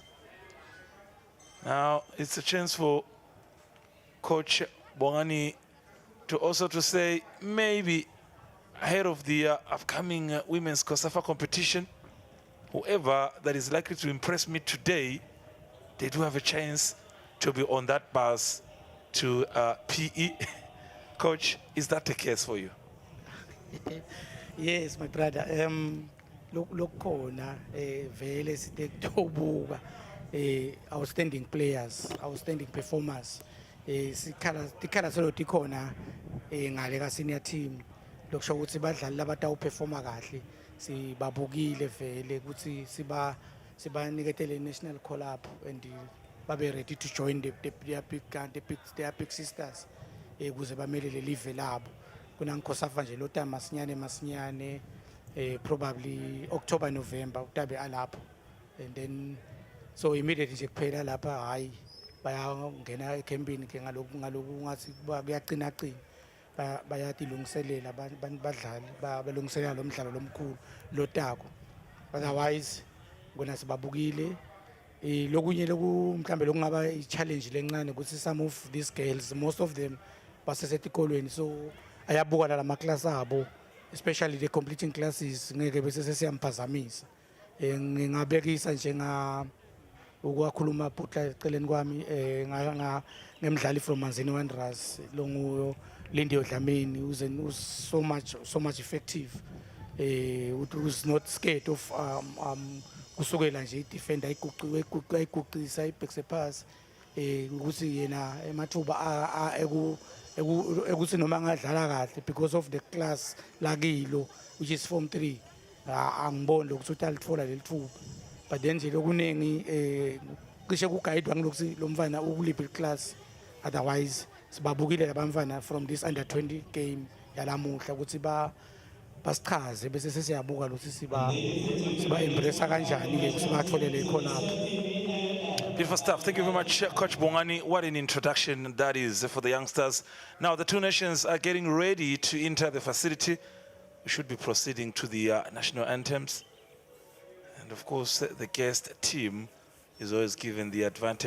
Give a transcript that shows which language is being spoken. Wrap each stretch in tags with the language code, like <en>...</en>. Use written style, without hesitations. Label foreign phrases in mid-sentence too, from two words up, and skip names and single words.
<en>Now, it's a chance for Coach Bongani to also to say maybe ahead of the upcoming women's COSAFA competition, whoever that is likely to impress me today, they do have a chance to be on that bus to PE. Coach, is that the case for you? Yes, my brother.</en> <ss>Lokhona vele sitekubuka</ss> <en>outstanding players, outstanding performers.</en> <ss>Tikhala solo tikhona ngale ka</ss> <en>senior team.</en> <ss>Lokusho ukuthi badlali labatawuperforma kahle. Sibabukile vele ukuthi sibaniketele</ss> <en>national call up</en> <ss>and babe ready</ss> <en>to join their big sisters</en> <ss>ukuze bamelele live labo kunangikhosafa nje lo time masinyane</ss> <en>probably October November</en> <ss>utabe alapho</ss> <en>and then so immediately</en> <ss>nje kuphela lapha hayi bayangena ecampini ke ngaloku ngathi kuyaqina bayatilungiselela badlali balungiselela lo mdlalo lomkhulu lotako otherwise ngona sibabukile lokunye mhlambe lokungaba i-challenge lencane ukuthi</ss> <en>some of these girls most of them</en> <ss>basesetikolweni so ayabuka la class abo</ss> <en>especially the completing classes</en> <ss>ngeke bese sesiyamphazamisa ngingabekisa njenga ukwakhuluma phutla eceleni kwami ngemdlali</ss> <en>from Manzini Wanderers</en> <ss>longu Lindiwe Dlamini who's so much effective who's not scared of kusukela nje idefender ayiguqisa ibhekse pass ukuthi yena emathuba ekuthi noma ngadlala kahle</ss> <en>because of the class</en> <ss>lakilo</ss> <en>which is form 3</en> <ss>angiboni lokuthi utalithola lelithuba</ss> <en>but then</en> <ss>nje lokuningi cishe kuguide ngilokuthi lo mfana ukuliphi class otherwise sibabukile labamfana</ss> <en>from this under 20 game</en> <ss>yalamuhla ukuthi basichaze bese sesiyabuka lokuthi siba embrace kanjani ke sibatholele khona lapho.</ss> <en>Beautiful stuff. Thank you very much, Coach Bongani. What an introduction that is for the youngsters. Now the two nations are getting ready to enter the facility. We should be proceeding to the national anthems. And of course, the guest team is always given the advantage.</en>